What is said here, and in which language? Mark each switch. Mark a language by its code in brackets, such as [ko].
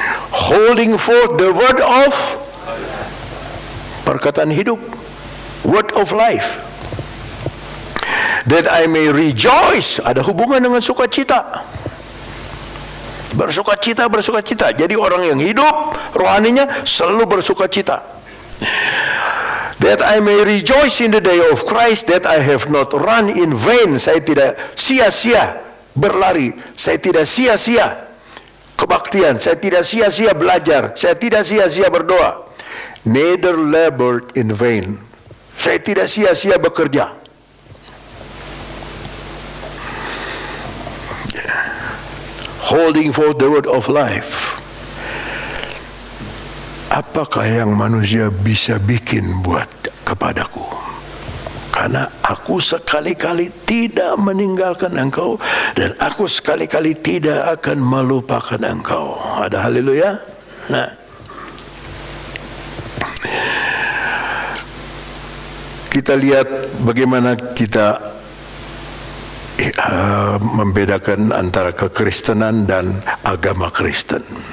[en] Holding forth the word of, [id] perkataan hidup, [en] word of life, that I may rejoice, [id] ada hubungan dengan sukacita. Bersukacita, bersukacita. Jadi orang yang hidup rohaninya selalu bersukacita. [en] That I may rejoice in the day of Christ, that I have not run in vain. [id] Saya tidak sia-sia berlari, saya tidak sia-sia kebaktian, saya tidak sia-sia belajar, saya tidak sia-sia berdoa. [en] Neither labored in vain. [id] Saya tidak sia-sia bekerja. [en] Holding forth the word of life. [id] Apakah yang manusia bisa bikin buat kepadaku? Karena aku sekali-kali tidak meninggalkan engkau, dan aku sekali-kali tidak akan melupakan engkau. Ada haleluya. Nah, kita lihat bagaimana kita membedakan antara kekristenan dan agama Kristen.